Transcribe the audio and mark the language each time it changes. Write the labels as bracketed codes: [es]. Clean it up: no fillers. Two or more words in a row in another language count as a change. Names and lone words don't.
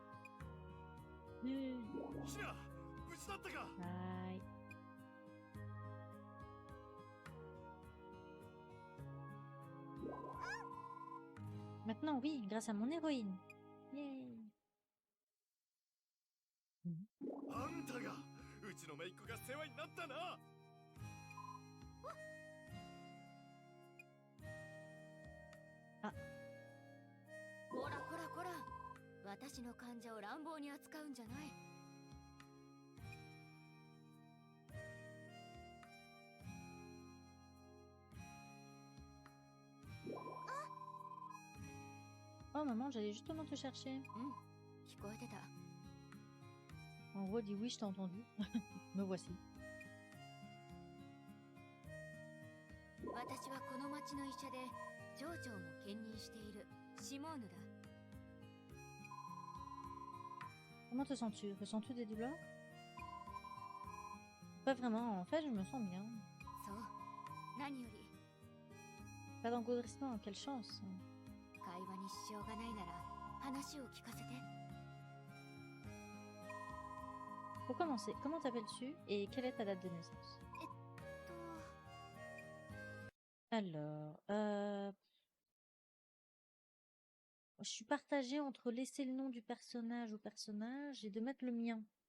[fr] Aïe. Maintenant, oui, grâce à mon héroïne. Yay. [ja] の姪っ子が世話になったな。こらこらこら、私の患者を乱暴に扱うんじゃない。 [fr] Oh maman, j'allais justement te chercher. [ja] 聞こえてた。 [fr] En gros, dis oui, je t'ai entendu. Me voici. [ja] 私はこの町の医者で町長も兼任しているシモーヌだ。 [fr] Comment te sens-tu? Ressens-tu des douleurs? Pas vraiment, en fait, je me sens bien. [ja] そう、何より [fr] Pas d'engourdissement, quelle chance. [ja] 会話に支障がないなら話を聞かせて。 [fr] Pour commencer, comment t'appelles-tu et quelle est ta date de naissance? Alors, je suis partagée entre laisser le nom du personnage au personnage et de mettre le mien.